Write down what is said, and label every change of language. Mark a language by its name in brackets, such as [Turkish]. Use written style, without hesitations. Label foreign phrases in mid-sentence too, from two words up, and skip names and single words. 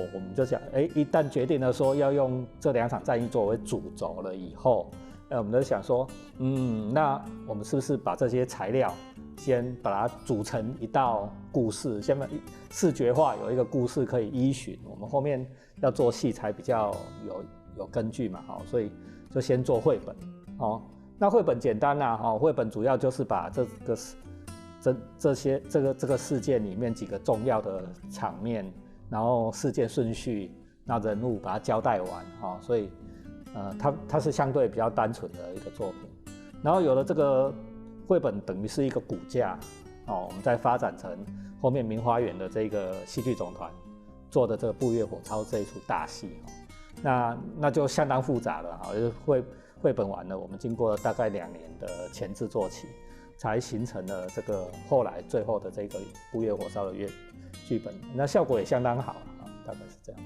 [Chinese] 們就想，一旦決定了說要用這兩場戰役作為主軸了以後，我們就想說，那我們是不是把這些材料先把它組成一道故事，先把視覺化有一個故事可以依循，我們後面要做戲才比較有根據嘛，所以就先做繪本那繪本簡單繪本主要就是把這個这个事件里面几个重要的场面，然后事件顺序，那人物把它交代完啊，所以它是相对比较单纯的一个作品。然后有了这个绘本，等于是一个骨架哦，我们再发展成后面明华园的这个戏剧总团做的这个《步月火烧》这一出大戏哦，那就相当复杂了啊，就是绘本完了，我们经过了大概2年的前制作期，才形成了这个后来最后的这个《步月火烧》的剧本，那效果也相当好啊，大概是这样。